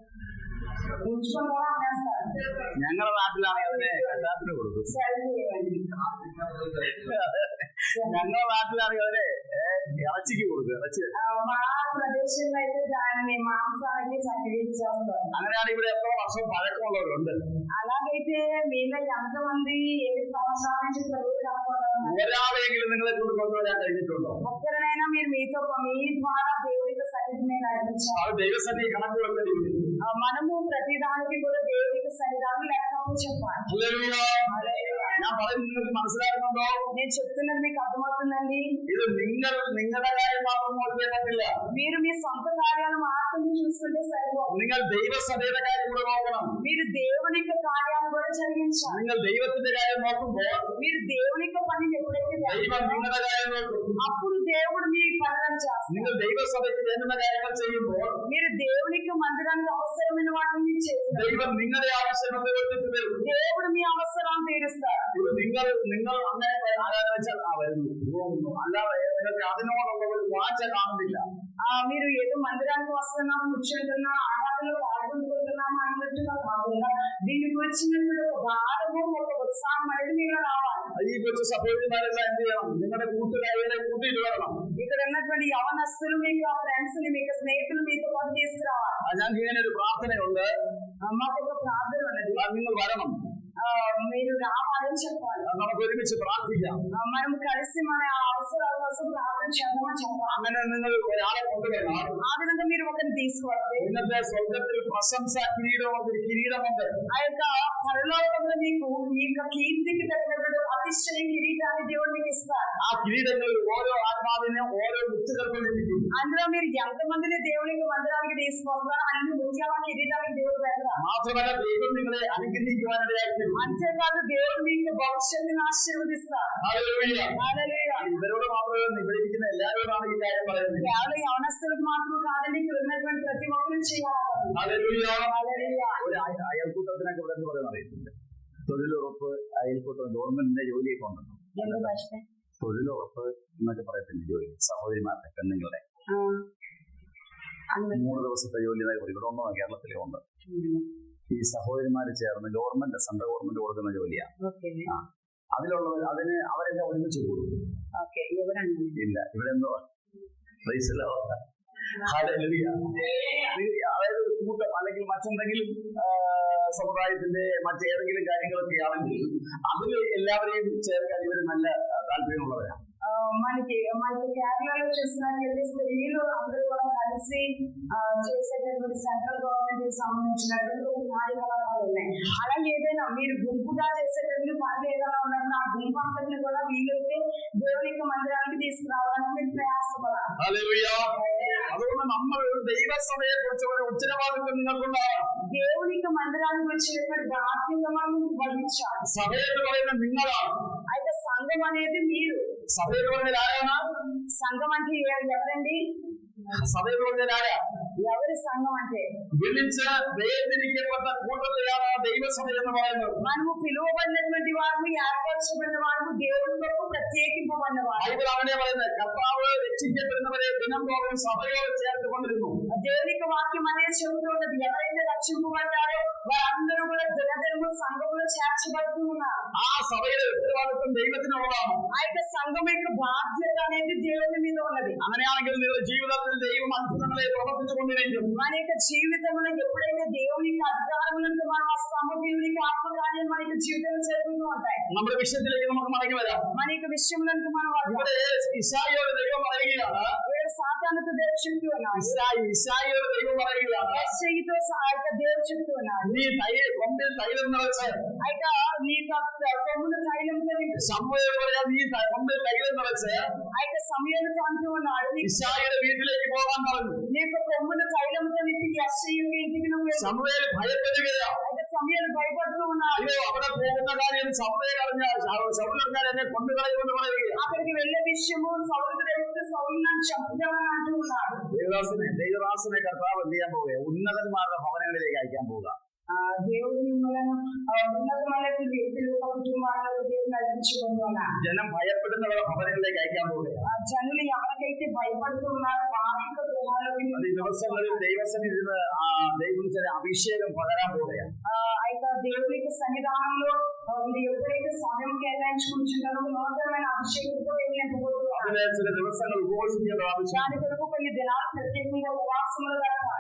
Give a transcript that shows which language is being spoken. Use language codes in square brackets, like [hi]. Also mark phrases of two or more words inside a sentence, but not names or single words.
[ml] ഞങ്ങളുടെ നാട്ടിലാണെങ്കിൽ കല്യാണത്തിന് കൊടുക്കും. ഞങ്ങളുടെ നാട്ടിലാണെങ്കിൽ അവരെ ഇറച്ചിക്ക് കൊടുക്കും. ഇറച്ചി അങ്ങനെയാണ് ഇവിടെ എത്ര വർഷം പഴക്കമുള്ളവരുണ്ട്. [te] అలాగైతే మీలో ఎంతమంది 7 సంవత్సరాల నుంచి [ml] ഒരാളെങ്കിലും നിങ്ങളെ കൊണ്ട് കൊണ്ടുവരാൻ കഴിഞ്ഞിട്ടുണ്ടോ? [te] ఒక్కరినైనా మీరు మీతో మీ ద్వారా దేవుడికి సన్నిధిని నడిపించాలి. [ml] അത് ദൈവസന്നിധി കണക്ക് വെക്കേണ്ടി വരും. [te] మనము ప్రతిదానికి కూడా దేవుడికి సన్నిధానం లేకపోతే చెప్పాలి. [ml] ഞാൻ പറയുന്നത് നിങ്ങൾക്ക് മനസ്സിലാക്കുന്നുണ്ടോ? [te] నేను చెప్తున్నది మీకు అర్థమవుతుందండి. [ml] ഇത് നിങ്ങളുടെ കാര്യം മാത്രം നോക്കിയാൽ പറ്റില്ല. [te] మీరు మీ సొంత కార్యాలు మాత్రం చూసుకుంటే సరిపోదు. [ml] നിങ്ങൾ ദൈവസഭയുടെ കാര്യം കൂടെ നോക്കണം. [te] మీరు దేవుని యొక్క కార్యాలు కూడా జరిగించాలి. [ml] നിങ്ങൾ ദൈവത്തിന്റെ കാര്യം നോക്കുമ്പോൾ [te] మీరు దేవుని యొక్క పనిని ఎప్పుడైతే [ml] ദൈവം നിങ്ങളുടെ കാര്യം നോക്കും. [te] అప్పుడు దేవుడు మీ పనులను చేస్తారు. [ml] നിങ്ങൾ ദൈവസഭയ്ക്ക് വേണ്ടുന്ന കാര്യങ്ങൾ ചെയ്യുമ്പോൾ [te] మీరు దేవునికి మందిరానికి అవసరమైన వాటిని చేస్తారు. [ml] ദൈവം നിങ്ങളുടെ ആവശ്യങ്ങൾ നിവർത്തിച്ചു തരും. [te] దేవుడు మీ అవసరాన్ని తీరుస్తారు. [ml] ഇത് നിങ്ങൾ നിങ്ങൾ അങ്ങനെ ആരാധന വെച്ചാൽ വരുന്നു പോകുന്നു, అല്ലാതെ നിങ്ങൾക്ക് അതിനോടുള്ള ഒരു വാഞ്ച കാണുന്നില്ല. [te] మీరు ఏదో మందిరానికి వస్తున్నాము, కూర్చుంటున్నా, ఆరాధనలో పాల్గొంటున్నాము అన్నట్టుగా కాకుండా దీనికి వచ్చినప్పుడు ఒక భారము, ఒక ఉత్సాహం అనేది మీలో రావాలి. ఈ వచ్చే సహోదరులారెల్లా ఏం చేయడం, నిങ്ങളുടെ కూతురు కూటికి వരണം. ఇక్కడ ఉన్నటువంటి యవనస్తులు మీకు ఫ్రెండ్స్ ని, మీకు స్నేహితులు మీతో పాటు తీసుకురావాలి. [ml] ഞാൻ ഇങ്ങനെ ഒരു പ്രാർത്ഥനയുണ്ട്, [te] మాకు ఒక ప్రార్థన ఉన్నది, [ml] നിങ്ങൾ వരണം, [te] మీరు రావాలని చెప్పాలి. [ml] നമുക്ക് ഒരുമിച്ച് പ്രാർത്ഥിക്കാം. [te] మనం కలిసి మన అవసరాల కోసం ప్రార్థన చేద్దామని చెప్పాలి. [ml] അങ്ങനെ നിങ്ങൾ ഒരാളെ കൊണ്ടുവരണം. [te] ఆ విధంగా మీరు ఒకరిని తీసుకువస్తే [ml] ഇന്നത്തെ സ്വർഗത്തിൽ പ്രശംസ കിരീടമുണ്ട്. [te] ఆ యొక్క పరలోకంలో మీకు ఈ యొక్క కీర్తికి తగినటువంటి అతిశయ కిరీటాన్ని దేవుడు మీకు ఇస్తారు. [ml] ఆ కిరీటങ്ങളിൽ ఓരോ ఆత్మావిനെ ఓരോ ముత్తుകൾ కొలిపిക്കും. [te] అందులో మీరు ఎంతమందిని దేవునికి మందిరానికి తీసుకొస్తారో అన్ని ముత్యాల కిరీటానికి దేవుడు పెడతారు. [ml] മാത്രമല്ല ദൈവം നിങ്ങളെ അനുഗ്രഹിക്കുവാനിടയാക്കും. [te] అంతేకాదు దేవుడు మీకు భవిష్యత్తును ఆశీర్వదిస్తారు. [ml] ഹല്ലേലൂയ. ഇവരോട് മാത്രമല്ല, ഇവിടെ ഇരിക്കുന്ന എല്ലാവരോടാണ് ഈ കാര്യം പറയുന്നത്. [te] కేవలం యవనస్తులకు మాత్రం కాదండి, ఇక్కడ ఉన్నటువంటి ప్రతి ఒక్కరు చేయాలి. [ml] ഹല്ലേലൂയ. ഒരു അയൽക്കൂട്ടത്തിനൊക്കെ ഇവിടെ എന്ന് പറയുന്നത് അറിയത്തില്ല. തൊഴിലുറപ്പ്, അയൽക്കൂട്ടം, ഗവൺമെന്റിന്റെ ജോലിയൊക്കെ ഉണ്ടല്ലോ. തൊഴിലുറപ്പ് എന്നൊക്കെ പറയത്തില്ല ജോലി, സഹോദരിമാരുടെ പെണ്ണുങ്ങളുടെ 3 ദിവസത്തെ ജോലി എന്നൊക്കെ പറയും. ഇവിടെ ഉണ്ടോ? കേരളത്തിലെ ഉണ്ട്. ഈ സഹോദരിമാര് ചേർന്ന് ഗവൺമെന്റ്, [en] central government [ml] കൊടുക്കുന്ന ജോലിയാണ്. അതിലുള്ളവർ അതിന് അവരെല്ലാം ഒരുമിച്ച് കൊടുക്കും. ഇല്ല, ഇവിടെ എന്തോ അതായത് കൂട്ടം അല്ലെങ്കിൽ മറ്റെന്തെങ്കിലും സമുദായത്തിന്റെ മറ്റേതെങ്കിലും കാര്യങ്ങളൊക്കെ ആണെങ്കിൽ അതിൽ എല്ലാവരെയും ചേർക്കാൻ ഇവർ നല്ല താല്പര്യമുള്ളവരാണ്. [te] మనకి కేరళలో చూసినట్లయితే స్త్రీలు అందరూ కూడా కలిసి చేసేటటువంటి [en] central government [te] కి సంబంధించినటువంటి కార్యకలాపాలు ఉన్నాయి. అలా ఏదైనా మీరు గుంపుగా చేసేటటువంటి పనులు ఏదైనా ఉన్నప్పుడు ఆ గుంపు అంతటిని కూడా వీలైతే దేవుని మందిరానికి తీసుకురావడానికి మీరు ప్రయాసపడాలి. [ml] അതുകൊണ്ട് നമ്മൾ ദൈവസഭയെ കുറിച്ച് ഒരു ഉത്തരവാദിത്വം നിങ്ങൾക്കുണ്ടാവണം. [te] దేవునికి మందిరానికి వచ్చినటువంటి బాధ్యత మనం వహించాలి. [ml] సభ എന്ന് പറയുന്നത് నిങ്ങളാണ്. [te] అయితే సంఘం అనేది మీరు. [ml] సభ എന്ന് പറഞ്ഞാൽ ആരാണ്? [te] సంఘం అంటే ఎవరండి? [ml] സഭ എന്ന് പറഞ്ഞാൽ ആരാ? [te] ఎవరి సంఘం అంటే [ml] വിളിച്ച് വേദനിക്കപ്പെട്ട കൂട്ടത്തെയാണ് ദൈവസഭ എന്ന് പറയുന്നത്. [te] మనము పిలువబడినటువంటి వారు, ఏర్పరచబడిన వారు, దేవుని కొరకు ప్రత్యేకింపబడిన వారు. [ml] ബൈബിൾ അങ്ങനെ പറയുന്നത്. കർത്താവ് രക്ഷിക്കപ്പെടുന്നവരെ ദിനംതോറും സഭയോട് ചേർത്തുകൊണ്ടിരുന്നു. [te] దేవునికి వాక్యం అనేది చెబుతున్నది, ఎవరైతే రక్షింపబడ్డారో వారందరూ కూడా దినదినము సంఘంలో చేర్చబడుతూ ఉన్నారు. [ml] ആ సభയുടെ ഉത്തരവാദിത്വം ദൈവത്തിനുള്ളതാണ്. [te] ఆ యొక్క సంఘం యొక్క బాధ్యత అనేది దేవుని మీద ఉన్నది. [ml] അങ്ങനെയാണെങ്കിൽ നിങ്ങളുടെ ജീവിതത്തിൽ ദൈവം അത്ഭുതങ്ങളെ പ്രവർത്തിച്ചുകൊണ്ടിരിക്കും. [te] మన యొక్క జీవితంలో ఎప్పుడైతే దేవునికి అధికారములను మనం వస్తామో దేవునికి ఆత్మకార్యం మన యొక్క జీవితంలో జరుగుతూ ఉంటాయి. [ml] നമ്മുടെ വിഷയത്തിലേക്ക് നമുക്ക് മടങ്ങി വരാം. [te] మన యొక్క విషయంలో మనం [ml] ഇവിടെ ഇശായിയോട് ദൈവം പറയുകയാണ്, [te] సాతానుతో దేవుడు చెప్తూ ఉన్నాడు. [ml] ഇശായിയോട് ദൈവം പറയുകയാണ്, [te] యెషయాతో దేవుడు చెప్తూ ఉన్నాడు, [ml] നീ കൊമ്പിൽ തൈലം നിറച്ച്. [te] అయితే నీ కొమ్మును తైలంతో [ml] ശമൂവേൽ പറയാ, നീ കൊമ്പിൽ തൈലം നിറച്ച്. [te] అయితే సమూయేలుతో అంటూ ఉన్నాడు, [ml] ഇശായിയുടെ വീട്ടിലേക്ക് പോകാൻ പറഞ്ഞു. [te] నీ యొక్క కొమ్మును తైలంతో నింపి యెషయా ఇంటికి నువ్వు వెళ్ళు. [ml] ശമൂവേൽ ഭയപ്പെടുകയാണ്. [te] అయితే సమూయేలు భయపడుతూ ఉన్నాడు. [ml] അയ്യോ, അവിടെ പോകുന്ന കാര്യം ശമൂവേൽ അറിഞ്ഞാൽ എന്നെ കൊണ്ടുകളയുമെന്ന് പറയുക. [te] అక్కడికి వెళ్లే విషయము సౌలుకు తెలిస్తే సౌలు నన్ను చంపుతామని అంటూ ఉన్నాడు. [ml] ദൈവദാസനെ കർത്താവ് എന്ത് ചെയ്യാൻ പോവുക? ഉന്നതന്മാരുടെ ഭവനങ്ങളിലേക്ക് അയക്കാൻ പോവുക. [te] దేవుడు మిమ్మల్ని ఉన్నతమైన వ్యక్తులు, కుటుంబాలను దేవుడు నడిపించుకుంటున్నాడు. [ml] ജനം ഭയപ്പെടുന്നവരുടെ ഭവനങ്ങളിലേക്ക് അയക്കാൻ പോവുക. [te] జనులు ఎవరికైతే భయపడుతూ ఉన్నారో వారి గృహాలకు [ml] ഈ ദിവസങ്ങളിൽ ദൈവസന്നിധിയിൽ ദൈവം ചില അഭിഷേകം പകരാൻ പോവുകയാണ്. [te] అయితే దేవుడి యొక్క సన్నిధానంలో మీరు ఎప్పుడైతే సమయం కేటాయించుకుంటున్నారో నూతనమైన అభిషేకంతో [ml] അതിലെ ചില ദിവസങ്ങൾ ഉപവസിക്കേണ്ട ആവശ്യം. [te] దాని కొరకు కొన్ని దినాలు ప్రత్యేకంగా ఉపవాసములు కట్టాలి.